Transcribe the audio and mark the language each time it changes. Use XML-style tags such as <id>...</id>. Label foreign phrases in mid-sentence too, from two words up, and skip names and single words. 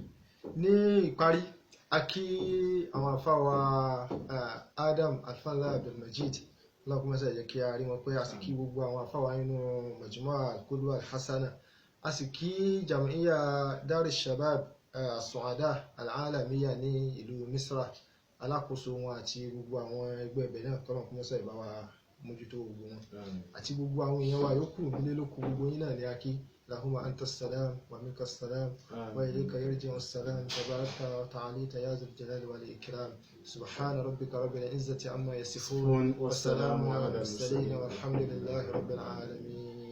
<yo>Ní ìparí, a kí àwọn àfáà wa Adam Alfanla Abdulmajid, Ọlọ́run kó má ṣe jẹ́ kí a rí wọn pé, a sì kí gbogbo àwọn àfáà wa nínú Majmu'a Al-Qudwa Al-Hasana, a sì kí Jam'iyya Dar Shabab As-Su'ada Al-Alamiyya ní ìlú Misra, alákòóso wọn àti gbogbo àwọn ẹgbẹ́ ẹbẹ̀ náà kọ́nà kó mọ́sẹ̀ ìbá wa mójútó gbogbo wọn àti gbogbo àwọn èèyàn wa yòókù nílé lóko gbogbo yín náà ní akí.</yo> <ar>اللهم أنت السلام ومنك السلام وإليك يرجع السلام تبارك وتعاليت يا ذا الجلال والإكرام. سبحان ربك رب العزة عما يصفون والسلام على المرسلين والحمد لله رب العالمين.</ar>